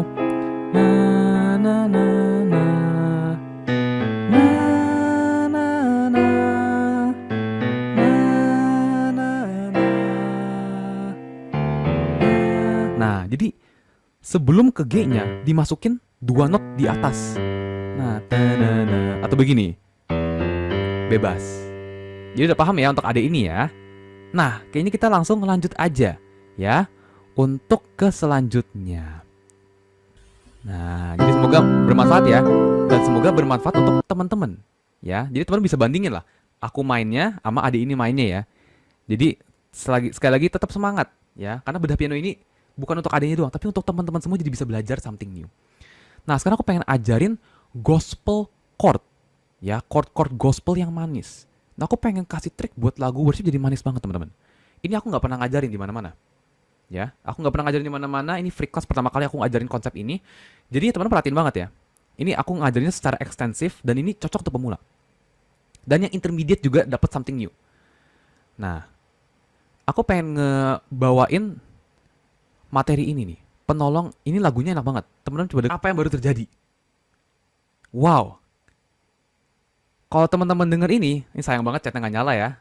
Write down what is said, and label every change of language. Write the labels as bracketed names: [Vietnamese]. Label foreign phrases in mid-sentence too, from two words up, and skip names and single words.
[Indonesian] Na na na na. Na na na. Na na na. Nah, jadi sebelum ke G-nya dimasukin 2 not di atas. Nah, ta na na. atau begini. Bebas. Jadi udah paham ya untuk AD ini ya. Nah, kayaknya kita langsung lanjut aja ya untuk ke selanjutnya. Nah, jadi semoga bermanfaat ya, dan semoga bermanfaat untuk teman-teman ya. Jadi teman bisa bandingin lah, aku mainnya sama adik ini mainnya ya. Jadi sekali lagi tetap semangat ya, karena bedah piano ini bukan untuk adiknya doang, tapi untuk teman-teman semua, jadi bisa belajar [English] something new. [Indonesian] Nah, sekarang aku pengen ajarin [English] gospel chord [Indonesian] ya, chord gospel yang manis. Nah, aku pengen kasih trik buat lagu worship jadi manis banget teman-teman. Ini aku nggak pernah ngajarin di mana-mana. Ya, aku nggak pernah ngajarin di mana-mana. Ini [English] free class [Indonesian] pertama kali aku ngajarin konsep ini. Jadi teman-teman perhatiin banget ya. Ini aku ngajarinnya secara ekstensif dan ini cocok untuk pemula. Dan yang intermediate juga dapat [English] something new. [Indonesian] Nah, aku pengen ngebawain materi ini nih. Penolong, ini lagunya enak banget. Teman-teman coba apa yang baru terjadi? Wow. Kalau teman-teman denger ini sayang banget chatnya nggak nyala ya.